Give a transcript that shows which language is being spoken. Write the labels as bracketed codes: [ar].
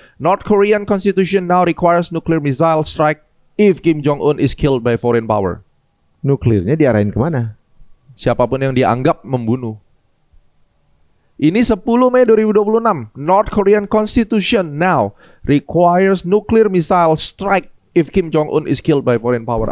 [en] North Korean Constitution now requires nuclear missile strike if Kim Jong Un is killed by foreign power. [id] Nuklirnya diarahin kemana? Siapapun yang dianggap membunuh. Ini 10 Mei 2026. [en] North Korean Constitution now requires nuclear missile strike if Kim Jong Un is killed by foreign power.